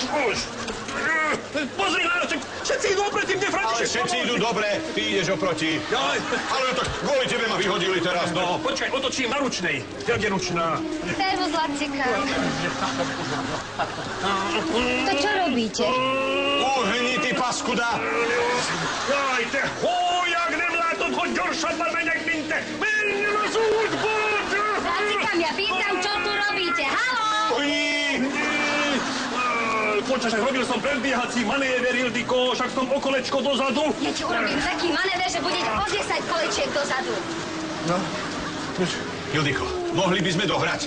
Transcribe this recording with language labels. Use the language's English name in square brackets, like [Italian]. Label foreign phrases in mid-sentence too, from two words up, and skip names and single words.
[Slovak] Pozri na to, všetci idú oproti mne, František. Ale všetci idú dobre, ty ideš oproti. Ale tak kvôli tebe ma vyhodili teraz, no. Počkaj, otočím na ručnej. Kde je ručná? Servus, Lacika. To čo robíte? Uhni, ty paskuda. [Hungarian] Jaj, te hólyag, nem látod, hogy gyorsabban megyek, mint te. Menjen az útból! Lacikám, [Slovak] ja pýtam, čo tu robíte? Haló? Počas, robil som predbiehací manéver, Ildiko, však som o kolečko dozadu. Ja ti urobím taký manéver, že budete o 10 kolečiek dozadu. No, Ildiko, mohli by sme dohrať.